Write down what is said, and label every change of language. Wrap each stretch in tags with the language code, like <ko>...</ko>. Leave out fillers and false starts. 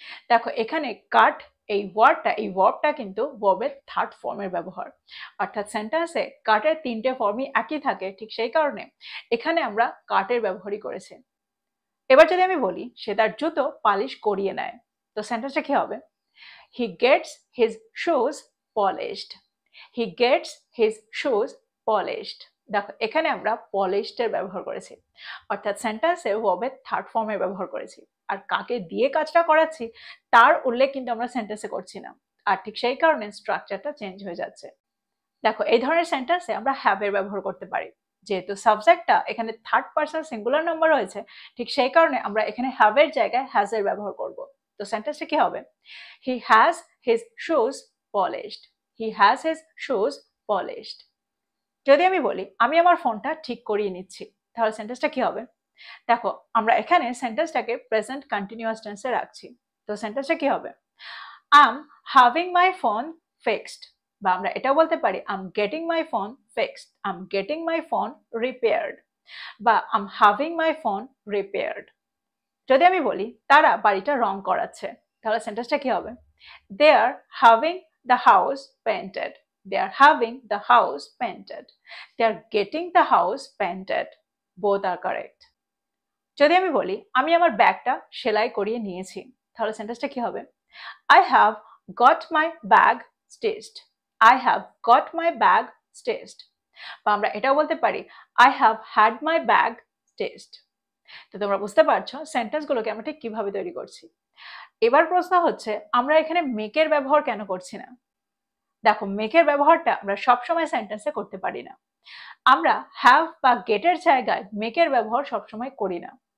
<bn>দেখো, এখানে কাট এই ওয়ার্ডটা কিন্তু ভার্বের থার্ড ফর্মের ব্যবহার, অর্থাৎ সেন্টেন্সে কাটের তিনটে ফর্মই একই থাকে, ঠিক সেই কারণে এখানে আমরা কাটের ব্যবহারই করেছি। এবার যদি আমি বলি সে তার জুতো পালিশ করিয়ে নেয়, তো সেন্টেন্সটা কি হবে?</bn> <en>He gets his shoes polished. He gets his shoes polished.</en> <bn>দেখো, এখানে আমরা polished এর ব্যবহার করেছি, অর্থাৎ সেন্টেন্সে ভার্বের থার্ড ফর্মের ব্যবহার করেছি, আর কাকে দিয়ে কাজটা করাচ্ছি তার উল্লেখ কিন্তু আমরা সেন্টেন্সে করছি না, আর ঠিক সেই কারণে স্ট্রাকচারটা চেঞ্জ হয়ে যাচ্ছে। দেখো, এই ধরনের সেন্টেন্সে আমরা হ্যাভ এর ব্যবহার করতে পারি, যেহেতু সাবজেক্টটা এখানে থার্ড পারসন সিঙ্গুলার নাম্বার রয়েছে, ঠিক সেই কারণে আমরা এখানে হ্যাভ এর জায়গায় হ্যাজ এর ব্যবহার করব। তো সেন্টেন্সটা কি হবে?</bn> <en>He has his shoes polished. He has his shoes polished.</en> <bn>যদি আমি বলি আমি আমার ফোনটা ঠিক করিয়ে নিচ্ছি, তাহলে সেন্টেন্সটা কি হবে? দেখো, আমরা এখানে সেন্টেন্সটাকে প্রেজেন্ট কন্টিনিউয়াস টেন্সে রাখছি, তো সেন্টেন্সটা কি হবে?</bn> <en>I'm having my phone fixed,</en> <bn>বা আমরা এটাও বলতে পারি</bn> <en>I'm getting my phone fixed. I'm getting my phone repaired, বা I'm having my phone repaired.</en> <bn>যদি আমি বলি তারা বাড়িটা রং করাচ্ছে, তাহলে সেন্টেন্সটা কি হবে?</bn> <en>They are having the house painted. They are having the house painted. They are getting the house painted. Both are correct.</en> <bn>যদি আমি বলি আমি আমার ব্যাগটা সেলাই করিয়ে নিয়েছি, তাহলে সেন্টেন্সটা কি হবে?</bn> <en>I have got my bag stitched. I have got my bag stitched.</en> <bn>বা আমরা এটাও বলতে পারি</bn> <en>I have had my bag stitched.</en> <bn>তো তোমরা বুঝতে পারছো সেন্টেন্সগুলোকে আমরা ঠিক কিভাবে তৈরি করছি। এবার প্রশ্ন হচ্ছে আমরা এখানে মেকের ব্যবহার কেন করছি না? দেখো, মেকের ব্যবহারটা আমরা সবসময় সেন্টেন্সে করতে পারি না। আমরা হ্যাভ বা গেটের জায়গায় মেকের ব্যবহার সবসময় করি না।</bn>